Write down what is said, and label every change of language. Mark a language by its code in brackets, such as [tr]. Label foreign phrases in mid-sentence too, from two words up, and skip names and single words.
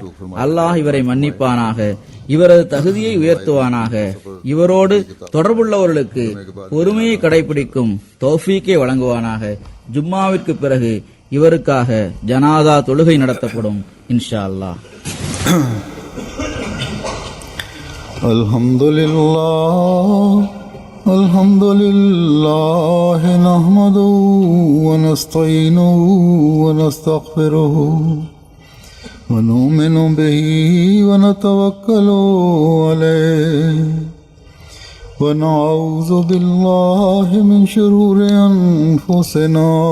[ta] அல்லாஹ் இவரை மன்னிப்பானாக, இவரது தகுதியை உயர்த்துவானாக. இவரோடு தொடர்புள்ளவர்களுக்கு பொறுமையை கடைபிடிக்கும் தௌஃபீக்கை வழங்குவானாக. ஜும்மாவிற்கு பிறகு இவருக்காக ஜனாதா தொழுகை நடத்தப்படும் [ar] إن شاء الله. الحمد لله نحمده ونستعينه ونستغفره ونؤمن به ونتوكل عليه ونعوذ بالله من شرور أنفسنا